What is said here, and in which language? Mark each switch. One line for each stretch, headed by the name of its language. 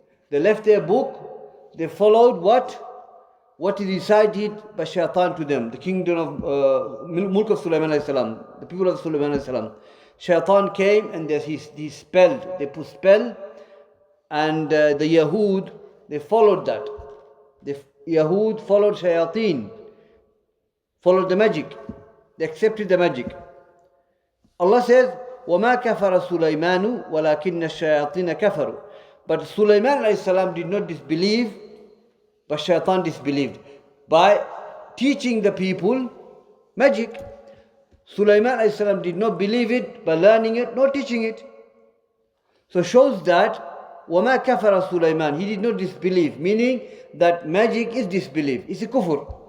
English: They left their book, they followed what is recited by shaitan to them, the kingdom of Mulk of Sulaiman alayhi salam, the people of Sulaiman alayhi salam. Shaitan came and he spelled, they put spell, and the Yahud, they followed that. The Yahud followed shayateen, followed the magic. They accepted the magic. Allah says,
Arabic: وَمَا كَفَرَ سُلَيْمَانُ وَلَكِنَّ الشَّيَاطِينَ كَفَرُوا.
English: But Sulaiman alayhi salam did not disbelieve, but shaitan disbelieved by teaching the people magic. Sulaiman alayhi salam did not believe it by learning it, nor teaching it. So shows that
Arabic: وَمَا كَفَرَ
English: Sulaiman, he did not disbelieve, meaning that magic is disbelief, it's a kufr.